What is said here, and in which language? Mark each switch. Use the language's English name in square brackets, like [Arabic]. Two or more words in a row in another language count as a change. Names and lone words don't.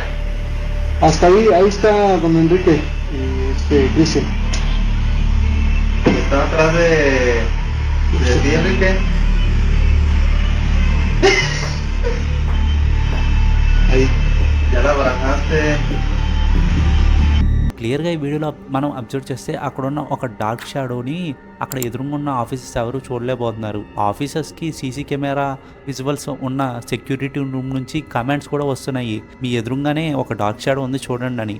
[Spanish] Hasta ahí está don Enrique y Cristian. Está atrás de ti, Enrique. Ahí. Ya la abrazaste. [Telugu] క్లియర్గా ఈ వీడియోలో మనం అబ్జర్వ్ చేస్తే అక్కడ ఉన్న ఒక [English] dark shadowని [Telugu] అక్కడ ఎదురుగా ఉన్న ఆఫీసర్స్ ఎవరు చూడలేకపోతున్నారు. ఆఫీసర్స్కి [English] CC camera visuals [Telugu] ఉన్న [English] security room [Telugu] నుంచి కమెంట్స్ కూడా వస్తున్నాయి, మీ ఎదురుగానే ఒక [English] dark shadow [Telugu] ఉంది చూడండి అని.